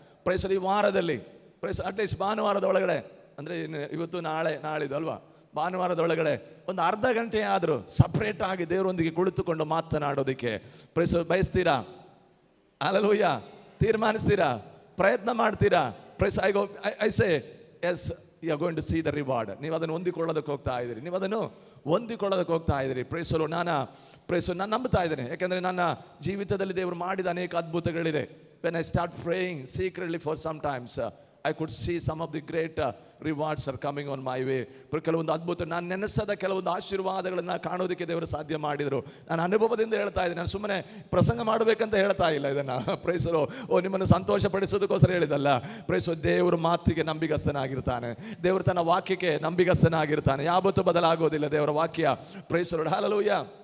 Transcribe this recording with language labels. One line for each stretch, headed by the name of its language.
Kannada: Price ಈ ವಾರದಲ್ಲಿ price at least ಭಾನುವಾರದ ಒಳಗಡೆ, ಅಂದರೆ ಇವತ್ತು ನಾಳಿದ್ದು ಅಲ್ವಾ, ಭಾನುವಾರದ ಒಳಗಡೆ ಒಂದು ಅರ್ಧ ಗಂಟೆ ಆದರೂ ಸಪ್ರೇಟ್ ಆಗಿ ದೇವರೊಂದಿಗೆ ಕುಳಿತುಕೊಂಡು ಮಾತನಾಡೋದಕ್ಕೆ ಪ್ರೈಸ್ ಬಯಸ್ತೀರಾ? ಹಲ್ಲೆಲೂಯಾ. ತೀರ್ಮಾನಿಸ್ತೀರಾ? ಪ್ರಯತ್ನ ಮಾಡ್ತೀರಾ?
English: Praise I say yes, you are going to see the reward.
Kannada: ನೀವು ಅದನ್ನು ಹೊಂದಿಕೊಳ್ಳೋದಕ್ಕೆ ಹೋಗ್ತಾ ಇದ್ದೀರಿ, ನೀವು ಅದನ್ನು ಹೊಂದಿಕೊಳ್ಳೋದಕ್ಕೆ ಹೋಗ್ತಾ ಇದ್ದೀರಿ. Price the lord. ನಾನು ನಂಬ್ತಾ ಇದ್ದೇನೆ, ಯಾಕೆಂದರೆ ನನ್ನ ಜೀವಿತದಲ್ಲಿ ದೇವರು ಮಾಡಿದ ಅನೇಕ ಅದ್ಭುತಗಳಿದೆ.
English: When I start praying secretly for some times I could see some of the great rewards are coming on my way.
Kannada: ಕೆಲವೊಂದು ಅದ್ಭುತ, ನಾನು ನೆನೆಸದ ಕೆಲವೊಂದು ಆಶೀರ್ವಾದಗಳನ್ನು ಕಾಣೋದಕ್ಕೆ ದೇವರು ಸಾಧ್ಯ ಮಾಡಿದರು. ನಾನು ಅನುಭವದಿಂದ ಹೇಳ್ತಾ ಇದ್ದೀನಿ, ನಾನು ಸುಮ್ಮನೆ ಪ್ರಸಂಗ ಮಾಡಬೇಕಂತ ಹೇಳ್ತಾ ಇಲ್ಲ ಇದನ್ನು. Price the lord. ನಿಮ್ಮನ್ನು ಸಂತೋಷ ಪಡಿಸೋದಕ್ಕೋಸ್ಕರ ಹೇಳಿದಲ್ಲ. Price the lord. ದೇವರು ಮಾತಿಗೆ ನಂಬಿಗಸ್ತನಾಗಿರ್ತಾನೆ, ದೇವರು ತನ್ನ ವಾಕ್ಯಕ್ಕೆ ನಂಬಿಗಸ್ತನಾಗಿರ್ತಾನೆ, ಯಾವತ್ತೂ ಬದಲಾಗೋದಿಲ್ಲ ದೇವರ ವಾಕ್ಯ. Price the lord. ಹಲ್ಲೆಲೂಯಾ.